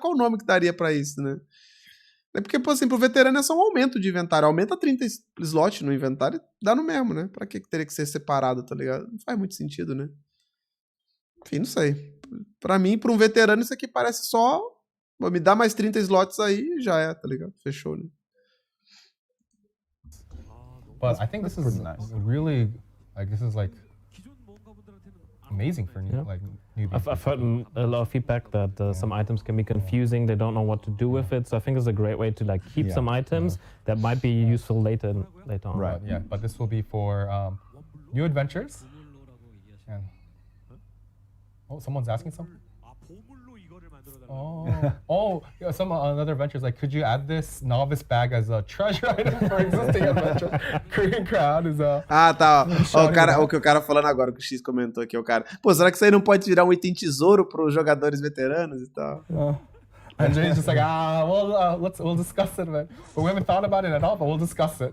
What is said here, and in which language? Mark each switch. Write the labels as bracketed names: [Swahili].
[Portuguese] Qual o nome que daria pra isso, né? É porque, pô, assim, pro veterano é só um aumento de inventário. Aumenta 30 slots no inventário, dá no mesmo, né? Pra que teria que ser separado, tá ligado? Não faz muito sentido, né? Enfim, não sei. Pra mim, pra um veterano, isso aqui parece só... Me dá mais 30 slots aí e já é, tá ligado? Fechou, né? [English] But I think this is really, like, this is like amazing for new, like newbies. I've heard a lot of feedback that some items can be confusing. They don't know what to do with it. So I think it's a great way to like keep some items that might be useful later on. Right. Yeah. But this will be for new adventures. And oh, someone's asking something. Oh, yeah, another adventure is like, could you add this novice bag as a treasure item for existing adventures? Korean crowd is a... [Portuguese] Ah, tá. Ó, o que o cara falando agora, que o X comentou aqui, o cara. Pô, será que isso aí não pode virar um item tesouro pros jogadores veteranos e tal? [English] And Jay's just like, we'll discuss it, man. But we haven't thought about it at all, but we'll discuss it.